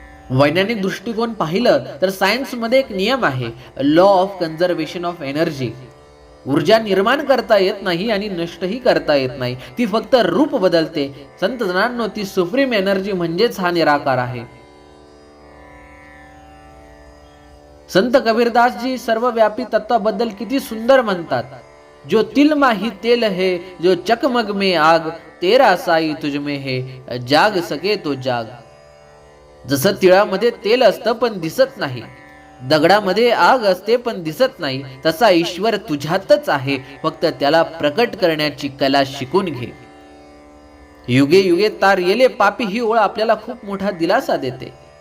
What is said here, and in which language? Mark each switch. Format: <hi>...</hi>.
<mr>वैज्ञानिक दृष्टिकोन पाहिलं तर सायन्स मध्ये एक नियम आहे, law of conservation of energy. ऊर्जा निर्माण करता येत नाही आणि नष्टही करता येत नाही, ती फक्त रूप बदलते. संत जनांनो, ती सुप्रीम एनर्जी म्हणजेच हा निराकार आहे. संत कबीरदास जी सर्वव्यापी तत्वाबद्दल किती सुंदर म्हणतात,</mr> <hi>जो तिल माही तेल है, जो चकमग में आग, तेरा साई तुझ में है, जाग सके तो जाग.</hi> <mr>जसं तिळामध्ये तेल असतं पण दिसत नाही, दगडामध्ये आग असते पण दिसत नाही, तसा ईश्वर तुझ्यातच आहे, फक्त त्याला प्रकट करण्याची कला शिकून घे. युगे युगे तार येले पापी ही ओळ आपल्याला खूप मोठा दिलासा देते.</mr>